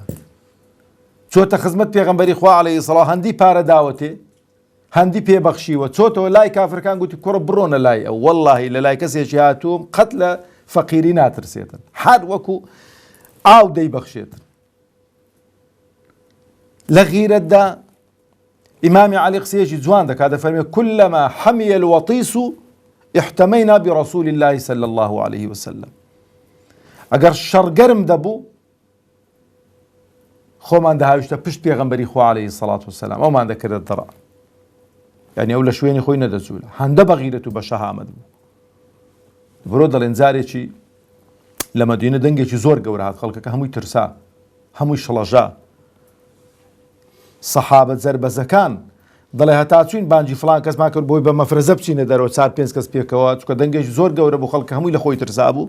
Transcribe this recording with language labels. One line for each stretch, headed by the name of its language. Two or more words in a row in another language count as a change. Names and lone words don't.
Central Kurdish: چۆتە خزمەت پێغەمبەری خوا
Arabic: عەلەیهی سەڵات
Central Kurdish: هەندی پارە داوەتێ، هەندی پێبەخشیوە، چۆتەوە لای کافرەکان گوتی کوڕە بڕۆنە لای ئەو، وەڵڵاهی لە لای کەسێکی هاتووم قەت لە فەقیری ناترسێتن، هەر وەکو ئاو دەیبەخشێتن. لە غیرەتدا ئیمامی عەلی قسەیەکی جوان دەکات، دەفەرمێ
Arabic: كلما حەمیە الوەطیس احتەمەینا برەسوول الله صلی الله عليه وسلم.
Central Kurdish: ئەگەر شەڕگەرم دەبوو خۆمان دەهاویشتە پشت پێغەمبەری خوا
Arabic: عەلەیهی سەڵات وسەلام،
Central Kurdish: ئەومان دەکردە دڕە، یعنی ئەو لە شوێنی خۆی نەدەچوو، هەندە بە غیرەت و بە شەهامەت بوو. بڕۆ دەڵێن جارێکی لە مەدینە دەنگێکی زۆر گەورە هات، خەڵکەکە هەمووی ترسا، هەمووی شڵەژا، سەحابەت زەربەزەکان دەڵێ هەتا چوین بانجی فڵان کەسمان کرد بۆی بە مەفرەزە بچینە دەرەوە 4-5 کەس پێکەوە، چونکە دەنگێکی زۆر گەورە بوو، خەڵکە هەمووی لە خۆی ترسا بوو.